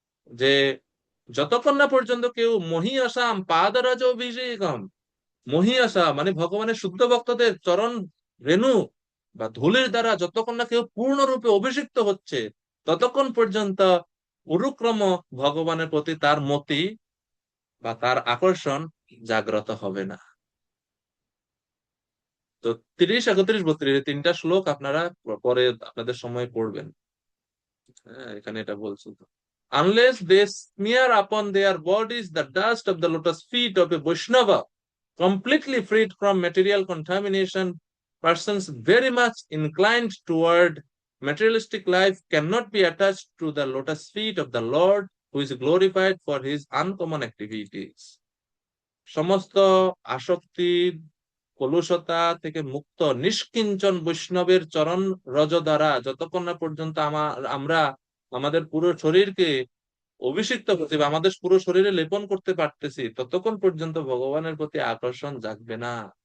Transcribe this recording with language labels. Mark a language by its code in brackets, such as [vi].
[bn] যে যতক্ষণ না পর্যন্ত কেউ মহীয়সাম পাদরাজ অভিষেকম, মহীয়সা মানে ভগবানের শুদ্ধ ভক্তদের চরণ রেণু বা ধুলির দ্বারা যতক্ষণ না কেউ পূর্ণরূপে অভিষিক্ত হচ্ছে, ততক্ষণ পর্যন্ত উরুক্রম ভগবানের প্রতি তার মতি বা তার আকর্ষণ জাগ্রত হবে না। তো 30, 31, 32 এই তিনটা শ্লোক আপনারা পরে আপনাদের সময় পড়বেন। হ্যাঁ, এখানে এটা বলছে তো, [en] unless they smear upon their bodies the dust of the lotus feet of a Vaishnava, completely freed from material contamination, persons very much inclined toward materialistic life cannot be attached to the lotus feet of the Lord, who is glorified for his uncommon activities. [bn] সমস্ত আসক্তি কলুষতা থেকে মুক্ত নিষ্কিঞ্চন বৈষ্ণবের চরণ রজ দ্বারা যতক্ষণ না পর্যন্ত আমরা আমাদের পুরো শরীরকে অভিষিক্ত করতে বা আমাদের পুরো শরীরে লেপন করতে পারতেছি, ততক্ষণ পর্যন্ত ভগবানের প্রতি আকর্ষণ জাগবে না।